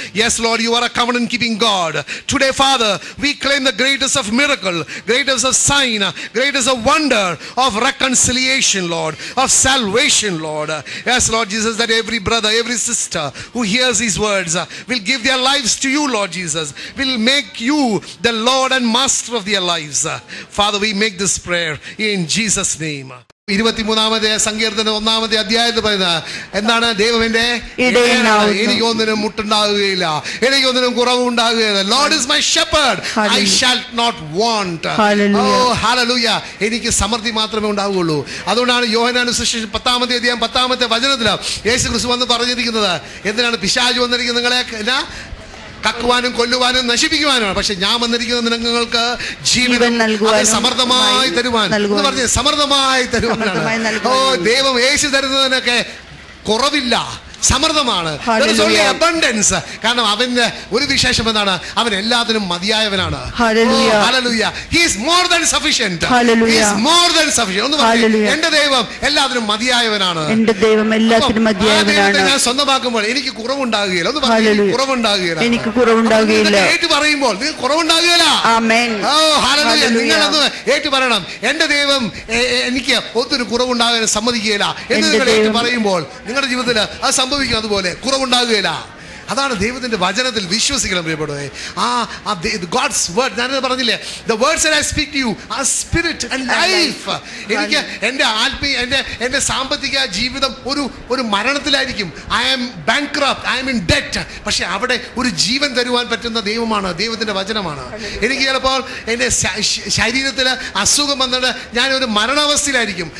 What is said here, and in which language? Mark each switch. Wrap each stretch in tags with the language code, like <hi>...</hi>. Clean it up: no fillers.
<en>Yes, Lord, you are a covenant keeping God. Today, Father, we claim the greatest of miracle, greatest of sign, greatest of wonder, of reconciliation, Lord, of salvation, Lord. Yes, Lord Jesus, that every brother, every sister who hears these words will give their lives to you, Lord Jesus, will make you the Lord and Master of their lives. Father, we make this prayer in Jesus' name.</en> <ml>23-ാമത്തെ സങ്കീർത്തനം 1-ാമത്തെ അധ്യായത്തിൽ പറയുന്നത് എന്താണ്? ദൈവമെന്റെ എനിക്കൊന്നിനും മുട്ടുണ്ടാകുകയില്ല, എനിക്കൊന്നിനും കുറവുണ്ടാകുകയില്ല.</ml> <en>Lord is my shepherd, I shall not want. Hallelujah.</en> <ml>എനിക്ക് സമൃദ്ധി മാത്രമേ ഉണ്ടാവുകയുള്ളൂ. അതുകൊണ്ടാണ് യോഹന്നാന്റെ സുവിശേഷം 10-ാമത്തെ അധ്യായം 10-ാമത്തെ വചനത്തിൽ യേശു ക്രിസ്തു വന്ന് പറഞ്ഞിരിക്കുന്നത് എന്തിനാണ്? പിശാച് വന്നിരിക്കുന്നത് നിങ്ങളെ കക്കുവാനും കൊല്ലുവാനും നശിപ്പിക്കുവാനുമാണ്. പക്ഷെ ഞാൻ വന്നിരിക്കുന്നത് നിങ്ങൾക്ക് ജീവൻ സമൃദ്ധമായി തരുവാൻ എന്ന് പറഞ്ഞ് സമൃദ്ധമായി തരുവാനാണ്. ദൈവം യേശു തരുന്നതിനൊക്കെ കുറവില്ല, സമൃദ്ധമാണ്. abundance. കാരണം അവന്റെ ഒരു വിശേഷം എന്താണ്? അവൻ എല്ലാത്തിനും മതിയായവനാണ്.</ml> <en>Hallelujah. He is more than sufficient. He is more than sufficient.</en> <ml>ഒന്ന് പറഞ്ഞു, എന്റെ ദൈവം എല്ലാത്തിനും മതിയായവനാണ്. എന്റെ ദൈവം എല്ലാത്തിനും മതിയായവനാണ്. ഞാൻ സ്വന്തമാക്കുമ്പോൾ എനിക്ക് കുറവുണ്ടാകുകയില്ല. ഒന്ന് പറഞ്ഞു, കുറവുണ്ടാകുകയില്ല. എനിക്ക് കുറവുണ്ടാകുകയില്ല. ഏറ്റു പറയുമ്പോൾ നിങ്ങൾക്ക് കുറവുണ്ടാകുകയില്ല. ആമേൻ.</ml> <en>Hallelujah.</en> <ml>നിങ്ങളത് ഏറ്റു പറയണം, എന്റെ ദൈവം എനിക്ക് ഒത്തിരി കുറവുണ്ടാകാൻ സമ്മതിക്കുകയില്ല എന്ന് നിങ്ങൾ ഏറ്റു പറയുമ്പോൾ നിങ്ങളുടെ ജീവിതത്തിൽ അത് സംഭവിക്കും. അതുപോലെ കുറവുണ്ടാകുകയില്ല. അതാണ് ദൈവത്തിന്റെ വചനത്തിൽ വിശ്വസിക്കണം പ്രിയപ്പെട്ടവരെ.</ml> <en>God's word</en> <ml>ഞാൻ പറഞ്ഞില്ലേ,</ml> <en>the words that I speak to you are spirit and life.</en> <ml>എനിക്ക് എൻ്റെ സാമ്പത്തിക ജീവിതം ഒരു മരണത്തിലായിരിക്കും.</ml> <en>I am bankrupt, I am in debt.</en> <ml>പക്ഷെ അവിടെ ഒരു ജീവൻ തരുവാൻ പറ്റുന്ന ദൈവമാണ്, ദൈവത്തിന്റെ വചനമാണ്. എനിക്ക് ചിലപ്പോൾ എൻ്റെ ശരീരത്തിൽ അസുഖം വന്നിട്ട് ഞാൻ ഒരു മരണാവസ്ഥയിലായിരിക്കും.</ml>